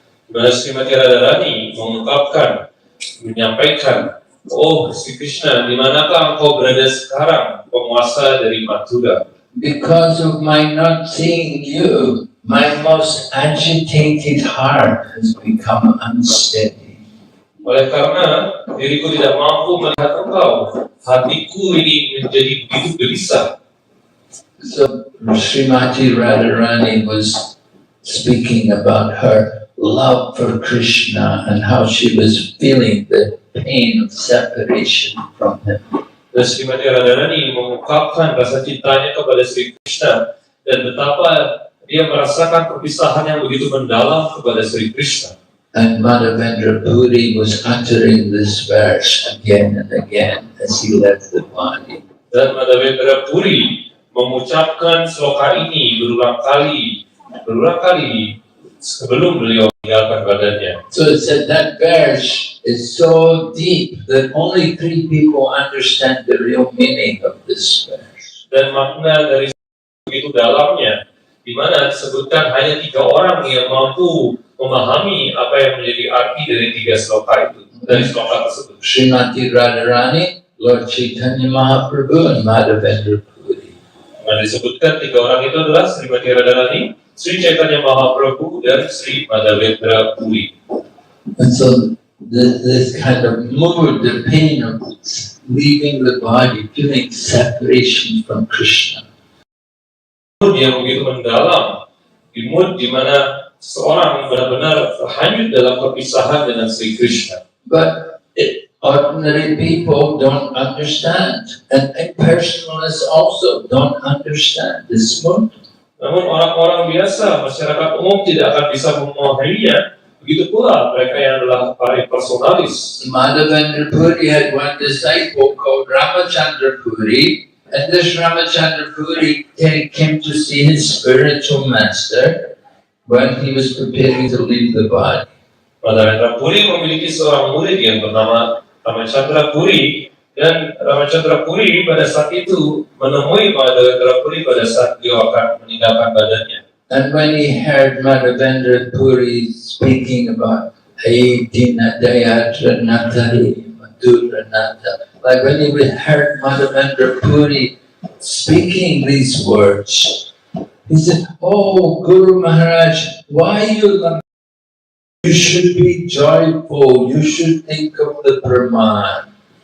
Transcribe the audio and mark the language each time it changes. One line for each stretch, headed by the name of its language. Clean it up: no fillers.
Indonesian: Srimati Radharani menyampaikan, "Oh Sri Krishna, di manakah engkau berada sekarang, penguasa dari Mathura?
English: Because of my not seeing you, my most agitated heart has become unsteady."
Indonesian: Oleh karena diriku tidak mampu melihat engkau, hatiku ini menjadi begitu gelisah.
English: So Srimati Radharani was speaking about her love for Krishna and how she was feeling the pain of separation from him.
Indonesian: Dan Srimati Radharani mengungkapkan rasa cintanya kepada Sri Krishna dan betapa dia merasakan perpisahan yang begitu mendalam kepada Sri Krishna.
English: And Madhavendra Puri was uttering this verse again and again as he left the body.
Indonesian: Dan Madhavendra Puri mengucapkan sloka ini berulang kali sebelum beliau meninggalkan badannya.
English: So it said that verse is so deep that only 3 people understand the real meaning of this verse.
Indonesian: Dan makna dari begitu dalamnya, di mana disebutkan hanya 3 orang yang mampu memahami apa yang menjadi arti dari 3 sloka itu, dari sloka tersebut.
English: Srimati Radharani, Lord Chaitanya Mahaprabhu, and Madhavendra Puri.
Indonesian: Nah, disebutkan 3 orang itu adalah Srimati Radharani, Sri Chaitanya Mahaprabhu, dan Sri Madhavendra Puri.
English: And so this kind of mood, the pain of leaving the body, feeling separation from Krishna.
Indonesian: Mood yang begitu mendalam, di mood di mana seorang benar-benar hanyut dalam perpisahan dengan Sri Krishna.
English: But ordinary people don't understand, and impersonalists also don't understand this mood.
Indonesian: Namun orang-orang biasa, masyarakat umum tidak akan bisa memahaminya. Begitu pula mereka yang adalah para impersonalis.
English: Madhavendra Puri had one disciple called Ramachandra Puri, and this Ramachandra Puri came to see his spiritual master when he was preparing to leave the body.
Indonesian: Madhavendra Puri memiliki seorang murid yang bernama Ramachandra Puri, dan Ramachandra Puri pada saat itu menemui Madhavendra Puri pada saat dia akan meninggalkan badannya.
English: And when he heard Madhavendra Puri speaking about
Sanskrit: Aidina Dayatra Natari Madhura Nata,
English: like when he heard Madhavendra Puri speaking these words, he said, "Oh, Guru Maharaj, why you should be joyful, you should think of the Brahman."